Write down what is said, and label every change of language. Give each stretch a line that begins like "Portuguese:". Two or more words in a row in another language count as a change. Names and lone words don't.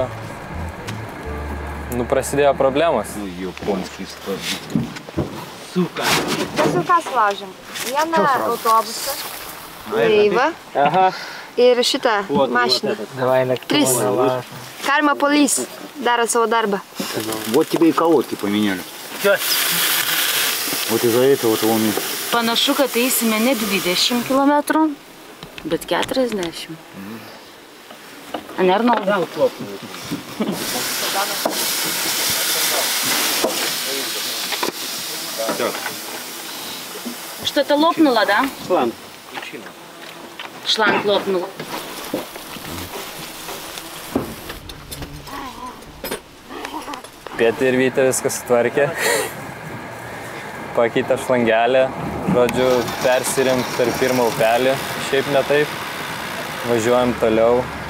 Lithuanian: Prasidėjo problemos. Japonskis stovy. Mes jau ką sulaužėm? Vieną autobusą, laivą ir šitą mašiną. 3. Karma Police daro savo darbą.
Russian: Вот тебе и колодки поменяли. Вот из-за этого он...
Lithuanian: Panašu, kad eisime ne 20 km, bet 40. Ane, Arnoldai?
Russian: Что-то лопнуло, да? Шланг. Шланг лопнул.
Lithuanian: Pėtė ir Vytė viskas sutvarkė. Pakeitė šlangelę. Žodžiu, persirimt per pirmą upelį. Šiaip ne taip. Važiuojam toliau.